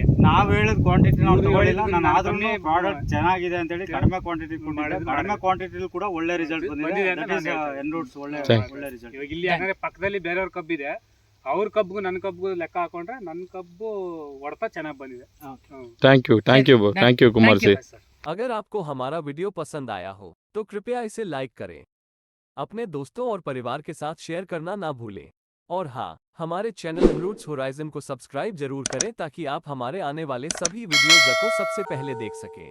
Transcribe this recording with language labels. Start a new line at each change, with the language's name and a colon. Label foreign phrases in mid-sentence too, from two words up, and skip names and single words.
Kannada: ನಾವು ಹೇಳಿದ ಕ್ವಾಂಟಿಟಿ ನಾವು ತಗೊಳ್ಳಿಲ್ಲ, ನಾನು ಆದ್ರೂ ಪ್ರಾಡಕ್ಟ್ ಚೆನ್ನಾಗಿದೆ ಅಂತೇಳಿ ಕಡಿಮೆ ಕ್ವಾಂಟಿಟಿ ಕಡಿಮೆ ಕ್ವಾಂಟಿಟಿ ಕೂಡ ಒಳ್ಳೆ ರಿಸಲ್ಟ್ ಬಂದಿದೆ. ಎನ್ರೂಟ್ಸ್ ಒಳ್ಳೆ ರಿಸಲ್ಟ್. ಇವಾಗ ಇಲ್ಲಿ ಯಾಕಂದ್ರೆ ಪಕ್ಕದಲ್ಲಿ ಬೇರೆಯವ್ರ ಕಬ್ಬಿದೆ, ಅವ್ರ ಕಬ್ಬಿಗೂ ನನ್ನ ಕಬ್ಬಿಗೂ ಲೆಕ್ಕ ಹಾಕೊಂಡ್ರೆ ನನ್ನ ಕಬ್ಬು ಹೊಡೆತ ಚೆನ್ನಾಗಿ ಬಂದಿದೆ.
English: thank you
Hindi: कुमार जी। अगर आपको हमारा वीडियो पसंद आया हो तो कृपया इसे लाइक करें, अपने दोस्तों और परिवार के साथ शेयर करना ना भूलें, और हाँ, हमारे चैनल एनरूट्स होराइजन को सब्सक्राइब जरूर करें ताकि आप हमारे आने वाले सभी वीडियोज को सबसे पहले देख सकें।